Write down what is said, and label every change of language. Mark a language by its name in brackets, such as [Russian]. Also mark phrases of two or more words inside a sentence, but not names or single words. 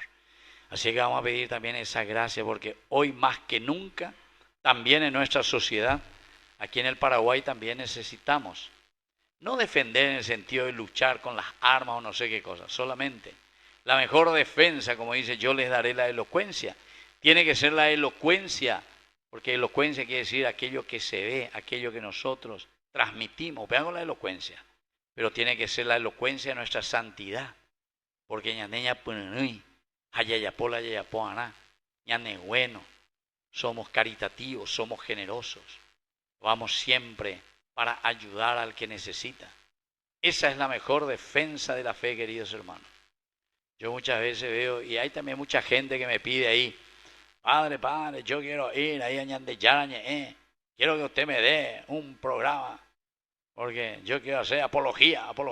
[Spanish] Así que vamos a pedir también esa gracia, porque hoy más que nunca, también en nuestra sociedad, aquí en el Paraguay también necesitamos no defender en el sentido de luchar con las armas o no sé qué cosa, solamente la mejor defensa, como dice, yo les daré la elocuencia. Tiene que ser la elocuencia, porque elocuencia quiere decir aquello que se ve, aquello que nosotros transmitimos. Veamos la elocuencia, pero tiene que ser la elocuencia de nuestra santidad, porque [Guarani] ñaneña punui, hayayapola yayapoaná, [Spanish] ñane bueno, somos caritativos, somos generosos, vamos siempre para ayudar al que necesita. Esa es la mejor defensa de la fe, queridos hermanos. Yo muchas veces veo, y hay también mucha gente que me pide ahí, padre, yo quiero ir ahí a Ñandeyarañe, quiero que usted me dé un programa, porque yo quiero hacer apología.